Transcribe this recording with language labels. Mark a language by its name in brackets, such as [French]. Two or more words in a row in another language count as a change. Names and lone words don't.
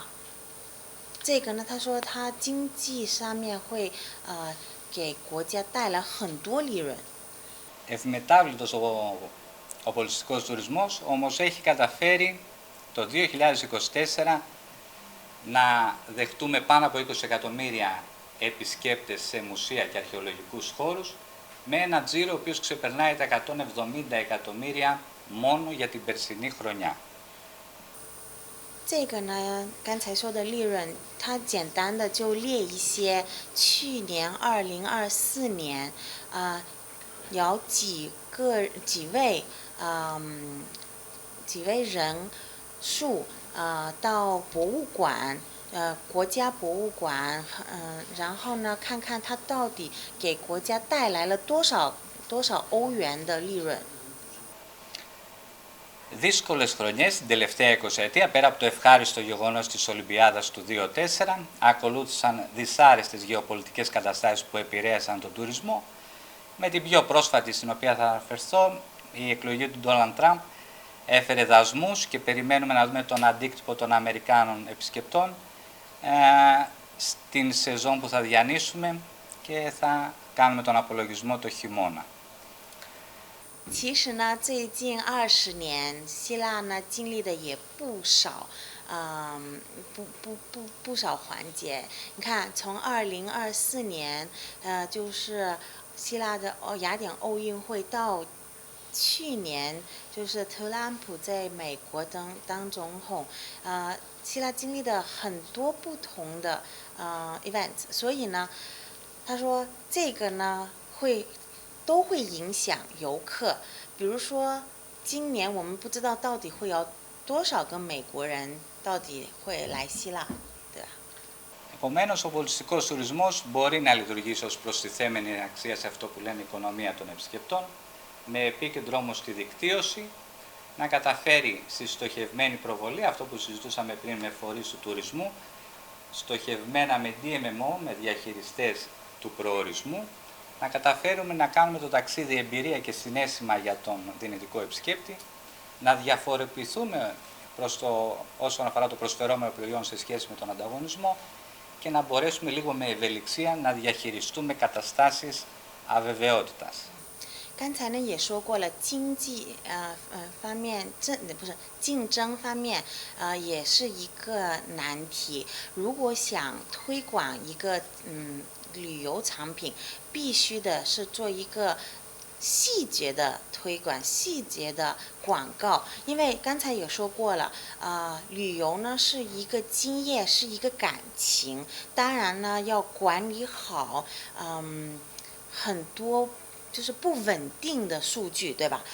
[Chinese] 这个呢，他说他经济上面会给国家带来很多利润。 [Greek] Ευμετάβλητος ο πολιτιστικός τουρισμός, όμως έχει καταφέρει το 2024 να δεχτούμε πάνω από 20 εκατομμύρια επισκέπτες σε μουσεία και αρχαιολογικούς χώρους, με ένα τζίρο ο οποίος ξεπερνάει τα 170 εκατομμύρια μόνο για την περσινή χρονιά. [Chinese] 这个呢，刚才说的利润，它简单的就列一些去年2024年有几位人数到博物馆，国家博物馆，然后呢，看看它到底给国家带来了多少欧元的利润。 [Greek] Δύσκολες χρονιές την τελευταία 20ετία, πέρα από το ευχάριστο γεγονός της Ολυμπιάδας του 2004, ακολούθησαν δυσάρεστες γεωπολιτικές καταστάσεις που επηρέασαν τον τουρισμό. Με την πιο πρόσφατη, στην οποία θα αναφερθώ, η εκλογή του Ντόναλντ Τραμπ έφερε δασμούς και περιμένουμε να δούμε τον αντίκτυπο των Αμερικάνων επισκεπτών στην σεζόν που θα διανύσουμε και θα κάνουμε τον απολογισμό το χειμώνα. [Chinese] 其实呢，最近20年，希腊呢经历的也不少，不少环节。你看，从2024年，就是希腊的雅典奥运会到去年就是特朗普在美国当总统，希腊经历了很多不同的events，所以呢，他说这个呢都会影响游客，比如说今年我们不知道到底会有多少个美国人到底会来希腊，对吧？ [Greek] Επομένως, ο πολιτιστικός τουρισμός μπορεί να λειτουργήσει ως προστιθέμενη αξία σε αυτό που λένε οικονομία των επισκεπτών, με επίκεντρο όμως τη δικτύωση, να καταφέρει στη στοχευμένη προβολή, αυτό που συζητούσαμε πριν με φορείς του τουρισμού, στοχευμένα με DMMO, με διαχειριστές του προορισμού, να καταφέρουμε να κάνουμε το ταξίδι εμπειρία και συναίσθημα για τον δυνητικό επισκέπτη, να διαφοροποιηθούμε όσον αφορά το προσφερόμενο προϊόν σε σχέση με τον ανταγωνισμό και να μπορέσουμε λίγο με ευελιξία να διαχειριστούμε καταστάσεις αβεβαιότητας. [Chinese] 刚才呢也说过了，经济方面不是竞争方面也是一个难题。如果想推广一个旅游产品，必须的是做一个细节的推广、细节的广告，因为刚才也说过了，旅游呢是一个经验，是一个感情，当然呢要管理好，很多就是不稳定的数据，对吧？